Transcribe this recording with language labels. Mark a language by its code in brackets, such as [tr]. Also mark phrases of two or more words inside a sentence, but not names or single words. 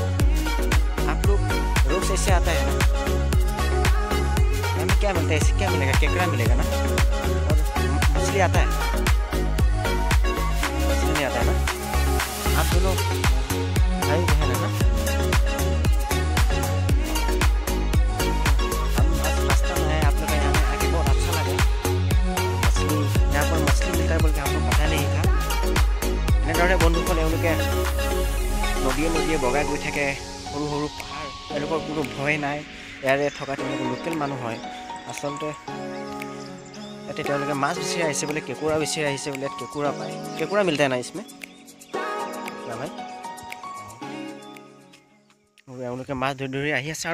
[hi] आप लोग रोज ऐसे आता है ना, हमें क्या मिलता है, इससे क्या मिलेगा, केकड़ा मिलेगा ना, और मछली आता है, मछली नहीं आता है ना। आप दोनों भाई बहन है ना, हम रास्ता में है, आप लोग यहाँ में आके बहुत अच्छा लगा। मछली यहाँ पर मछली मिलता है बोल के हमको पता नहीं था। [as] এনেদৰে বন্ধুসকল এওঁলোকে নদীয়ে নদীয়ে বগাই গৈ থাকে, সৰু সৰু পাহাৰ, তেওঁলোকৰ কোনো ভয় নাই। ইয়াৰে থকা তেওঁলোকে লোকেল মানুহ হয়। আচলতে ইয়াতে তেওঁলোকে মাছ বিচাৰি আহিছে বোলে, কেঁকুৰা বিচাৰি আহিছে বোলে, ইয়াত কেঁকুৰা পায়। কেঁকুৰা [hi] मिलता नहीं इसमें भाई, [as] এওঁলোকে মাছ ধৰি ধৰি আহি আছে।